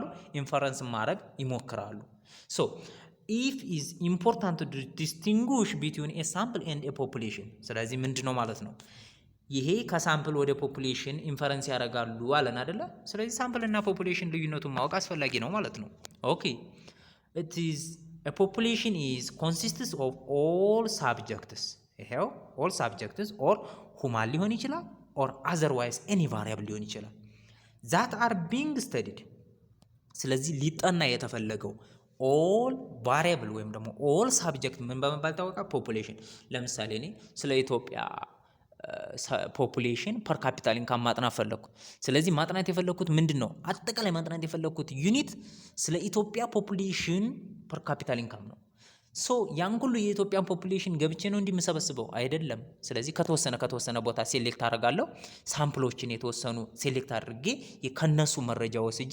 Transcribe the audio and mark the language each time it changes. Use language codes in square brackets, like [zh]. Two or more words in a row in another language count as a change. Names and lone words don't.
[am] ኢንፈረንስ ማድረግ ይሞክራሉ። [en] So if is important to distinguish between a sample and a population። [am] ስለዚህ ምንድን ነው ማለት ነው? ይሄ ከሳምፕል ወደ ፖፑሌሽን ኢንፈረንስ ያደርጋሉ አለን አይደለ? ስለዚህ ሳምፕል እና ፖፑሌሽን ልዩነቱን ማወቅ አስፈላጊ ነው ማለት ነው። [en] okay it is a population is consists of all subjects። [am] ይሄው [en] all subjects [am] or ሁማን ሊሆን ይችላል [en] or otherwise any variable [am] ሊሆን ይችላል [en] that are being studied። [am] ስለዚህ ሊጠና የተፈለገው [en] all variable [am] ወይም ደግሞ [en] all subject [am] ምን በመባል ታወቃ? ፖፑሌሽን። ለምሳሌ እኔ ስለ ኢትዮጵያ [en] population per capita income [am] ማጥናት ፈለኩ። ስለዚህ ማጥናት የፈለኩት ምንድን ነው? አጠቃላይ ማጥናት የፈለኩት ዩኒት ስለ ኢትዮጵያ [en] population per capita income [am] ነው። ሶ ያን ሁሉ የኢትዮጵያን ፖፑሌሽን ገብቼ ነው እንዲመሰበስበው አይደለም። ስለዚህ ከተወሰነ ቦታ ሴሌክት አደርጋለሁ። ሳምፕሎችን የተወሰኑ ሴሌክት አድርጌ ከነሱ መረጃ ወስጄ፣